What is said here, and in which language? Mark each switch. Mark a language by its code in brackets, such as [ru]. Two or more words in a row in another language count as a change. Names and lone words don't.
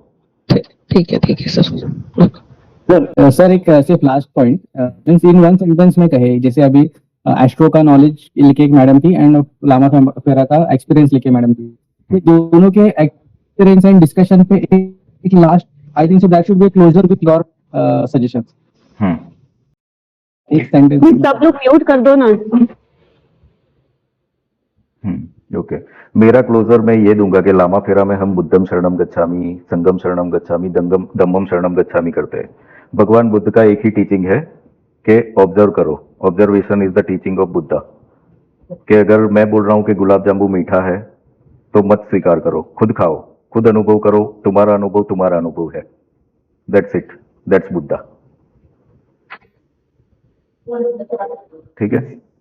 [hi] ठीक है सर। सर एक सिर्फ लास्ट पॉइंट, [en] means in one sentence [hi] में कहे, जैसे अभी एस्ट्रो का नॉलेज लिखे एक मैडम थी एंड लामा फेरा का एक्सपीरियंस लिखे मैडम थी, तो दोनों के [en] experience and discussion [hi] पे एक लास्ट, [en] I think so that should be closure with your suggestions. [hi] एक सेंटेंस सब लोग म्यूट कर दो ना। ओके, मेरा क्लोजर मैं ये दूंगा कि लामा फेरा में हम [pi] बुद्धम शरणम गच्छामि, संगम शरणम गच्छामि, धम्मम शरणम गच्छामि [hi] करते हैं। भगवान बुद्ध का एक ही टीचिंग है कि ऑब्जर्व करो, [en] observation is the teaching of Buddha. [hi] कि अगर मैं बोल रहा हूँ कि गुलाब जामुन मीठा है तो मत स्वीकार करो, खुद खाओ, खुद अनुभव करो, तुम्हारा अनुभव है। [en] that's it, that's Buddha, [hi] ठीक है।